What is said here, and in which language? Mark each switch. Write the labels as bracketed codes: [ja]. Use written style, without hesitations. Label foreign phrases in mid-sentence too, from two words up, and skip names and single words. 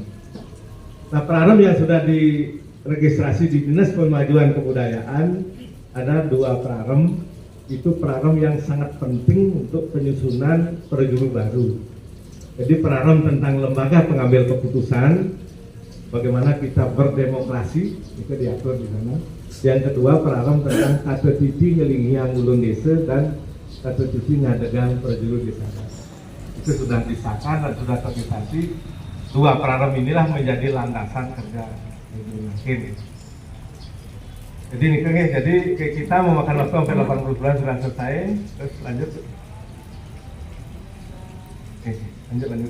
[id] Nah perarem yang sudah diregistrasi di Dinas Pemajuan Kebudayaan ada 2 perarem. Itu perarem yang sangat penting untuk penyusunan perjuru baru. Jadi perarem tentang lembaga pengambil keputusan, bagaimana kita berdemokrasi, itu diatur di sana. Yang kedua perarem tentang [ban] tata titi ngelingiang ulun desa [id] dan [ban] tata titi ngadegang perjuru desa. [id] Itu sudah disahkan dan sudah terrealisasi. 2 perarem inilah menjadi landasan kerja mungkin. Jadi ini jadi kita memakan waktu sampai 80 bulan sudah selesai. Terus lanjut. Lanjut.